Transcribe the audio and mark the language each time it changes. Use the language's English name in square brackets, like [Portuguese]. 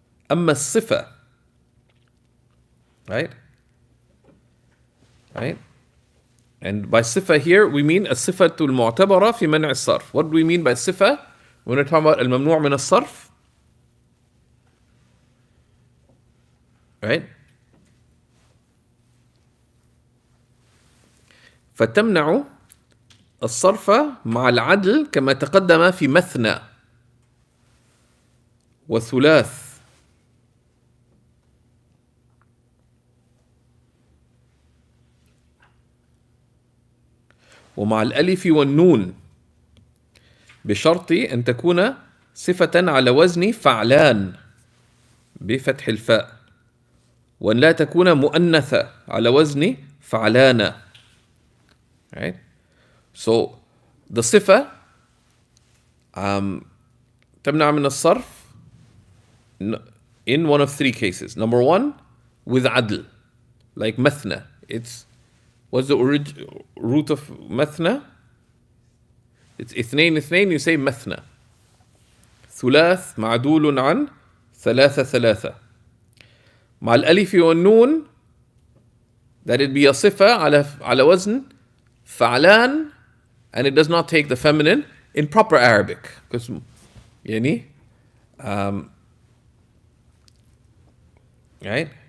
[Arabic] أما الصفة, right? [English] Right? And by صفة here we mean الصفة المعتبرة في منع الصرف. What do we mean by صفة when we're talking about الممنوع من الصرف? Right? [Arabic] فتمنع الصرف مع العدل كما تقدم في مثنى وثلاث ومع الألف والنون بشرط أن تكون صفة على وزن فعلان بفتح الفاء وأن لا تكون مؤنثة على وزن فعلانا. [English] Right? So the صفة تمنع من الصرف in one of three cases. Number one, with عدل, like مثنى. What's the root of مثنى? It's اثنين اثنين, you say مثنى. [Arabic] ثلاث معدول عن ثلاثة ثلاثة. [English] مع الألف والنون, that it be a صفة على وزن فعلان, and it does not take the feminine in proper Arabic. Because يعني right?